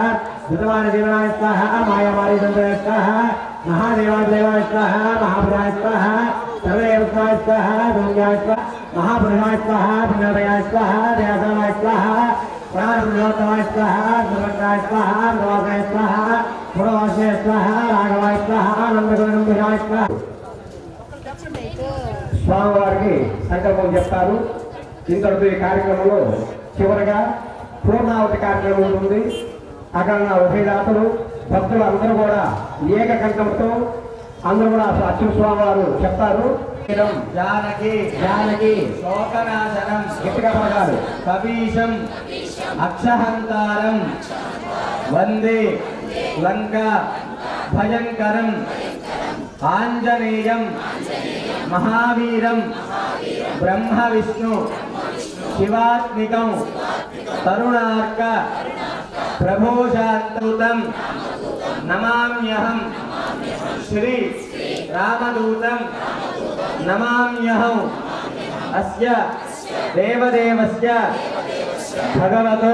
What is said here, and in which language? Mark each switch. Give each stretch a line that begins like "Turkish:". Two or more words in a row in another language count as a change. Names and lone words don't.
Sanskrit: धृतवानजीवनाय स्वाहा मायामारीसुन्दरे स्वाहा महादेवादेवाय स्वाहा महापुराय स्वाहा सर्वदेवताय स्वाहा गंगाय स्वाहा महापुरुषाय स्वाहा भिन्नदयाय स्वाहा दयासानाय स्वाहा प्राणपुरुषोत्तमाय स्वाहा सर्वज्ञाय स्वाहा प्रवासाय स्वाहा पुरवासाय स्वाहा राघवाय स्वाहा नंदगोविंदाय स्वाहा
Telugu: స్వామివారికి సంకల్పం చెప్తారు. ఇంతటితో ఈ కార్యక్రమంలో చివరగా పూర్ణావతి కార్యక్రమం ఉంటుంది. అక్కడ ఉభయదాతలు భక్తులు అందరూ కూడా ఏకకంఠంతో అందరూ కూడా అచ్యుత స్వామి వారు చెప్తారు. జానకి జానకి శోకనాశనం గట్టిగా పలకాలి.
Sanskrit: కపీశం అక్షహంతారం వందే లంక భయంకరం ఆంజనేయం महावीरं ब्रह्म विष्णु शिवात्मिकं तरुणार्क प्रभोशान्तूतं नमाम्यहं श्री रामदूतं नमाम्यहं अस्य देवदेवस्य भगवतो